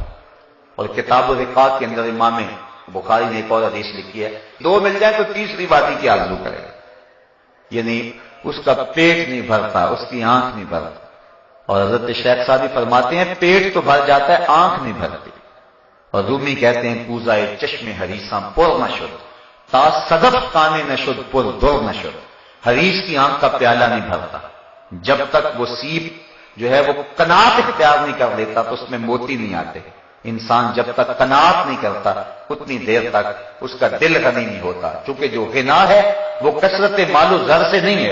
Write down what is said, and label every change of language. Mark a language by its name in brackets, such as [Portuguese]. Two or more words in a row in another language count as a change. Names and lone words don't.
[Urdu] اور کتاب الرقاق کے اندر امام بخاری نے ایک اور حدیث لکھی ہے، دو مل جائیں تو تیسری وادی کی آرزو کرے گا، یعنی اس کا پیٹ نہیں بھرتا، اس کی آنکھ نہیں بھرتا۔ اور حضرت شیخ سعدی فرماتے ہیں پیٹ تو بھر جاتا ہے، آنکھ نہیں بھرتی۔ اور رومی کہتے ہیں [Persian] پوزائے چشم حریصاں پر نشد، تا صدف کانے نشد پر در نشد۔ [Urdu] حریص کی آنکھ کا پیالہ نہیں بھرتا، جب تک وہ سیپ جو ہے وہ قناعت اختیار نہیں کر لیتا تو اس میں موتی نہیں آتے۔ انسان جب تک قناعت نہیں کرتا اتنی دیر تک اس کا دل غنی نہیں ہوتا، چونکہ جو غنا ہے وہ کثرت مال و زر سے نہیں ہے۔